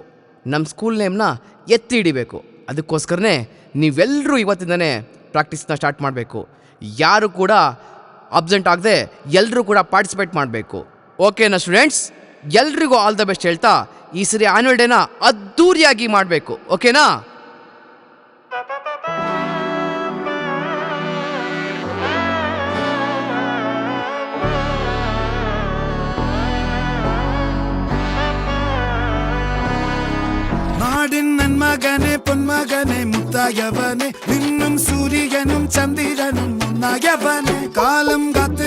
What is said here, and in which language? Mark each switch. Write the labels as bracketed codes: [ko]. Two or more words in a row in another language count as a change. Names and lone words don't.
[kn] ನಮ್ಮ [en] school namena [kn] ಎತ್ತಿ ಹಿಡಿಬೇಕು. ಅದಕ್ಕೋಸ್ಕರನೇ ನೀವೆಲ್ಲರೂ ಇವತ್ತಿಂದನೇ [en] practicena start [kn] ಮಾಡಬೇಕು. ಯಾರು ಕೂಡ ಅಬ್ಸೆಂಟ್ ಆಗದೆ ಎಲ್ಲರೂ ಕೂಡ ಪಾರ್ಟಿಸಿಪೇಟ್ ಮಾಡಬೇಕು. ಓಕೆನಾ ಸ್ಟೂಡೆಂಟ್ಸ್? ಎಲ್ರಿಗೂ [en] all the best [kn] ಹೇಳ್ತಾ ಈ ಸರಿ [en] annual dayna [kn] ಅದ್ದೂರಿಯಾಗಿ ಮಾಡಬೇಕು. ಓಕೆನಾ? [ml] നാടിൻ നന്മകനെ പൊന്മകനെ മുത്തായവനെ നിന്നും സൂര്യനും ചന്ദ്രനും ഒന്നായവനെ കാലം കാത്ത്